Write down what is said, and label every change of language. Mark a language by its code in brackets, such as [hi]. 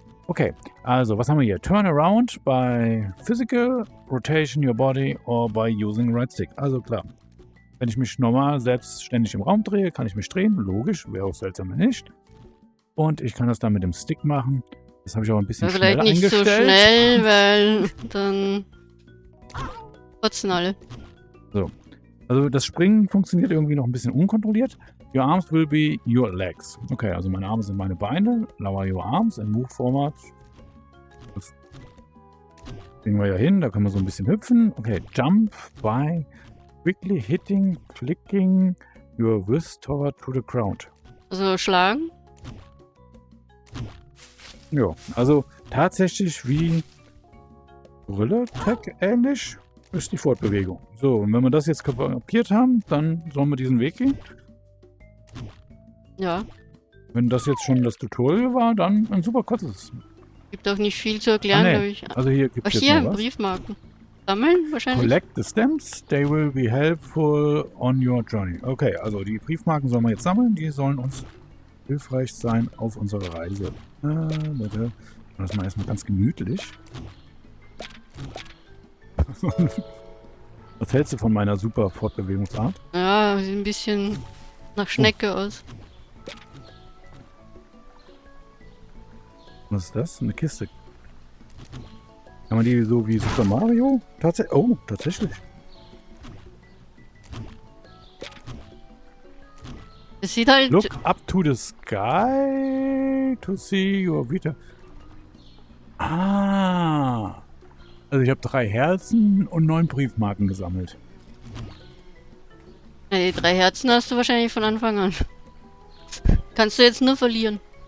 [de] Okay, also was haben wir hier? [en] Turn around by physical rotation your body or by using right stick. [de] Also klar, wenn ich mich normal selbstständig im Raum drehe, kann ich mich drehen. Logisch, wäre auch seltsam, wenn nicht. Und ich kann das dann mit dem Stick machen. Das habe ich aber ein bisschen schneller eingestellt. Vielleicht nicht so schnell, weil dann kotzen alle. So, also das Springen funktioniert irgendwie noch ein bisschen unkontrolliert. [en] Your arms will be your legs. [de] Okay, also meine Arme sind meine Beine. [en] Lower your arms in Move Format. [de] Das kriegen wir ja hin. Da können wir so ein bisschen hüpfen. [en] Okay, jump by quickly hitting, flicking your wrist toward to the ground. [de] Also schlagen? Ja, also tatsächlich wie Gorilla Tech ähnlich ist die Fortbewegung. So, und wenn wir das jetzt kapiert haben, dann sollen wir diesen Weg gehen. Ja. Wenn das jetzt schon das Tutorial war, dann ein super kurzes. Gibt auch nicht viel zu erklären, glaube ich. Also hier gibt es jetzt hier, noch was. Briefmarken. Sammeln wahrscheinlich? [en] Collect the stamps, they will be helpful on your journey. [de] Okay, also die Briefmarken sollen wir jetzt sammeln, die sollen uns hilfreich sein auf unserer Reise. Bitte. Das mal erstmal ganz gemütlich. Was hältst du von meiner super Fortbewegungsart? Ja, sieht ein bisschen nach Schnecke aus. Was ist das? Eine Kiste. Kann man die so wie Super Mario? Oh, tatsächlich. Es sieht halt... [en] Look up to the sky to see your Vita. Ah. [de] Also ich habe 3 Herzen und 9 Briefmarken gesammelt. Ja, die 3 Herzen hast du wahrscheinlich von Anfang an. Kannst du jetzt nur verlieren.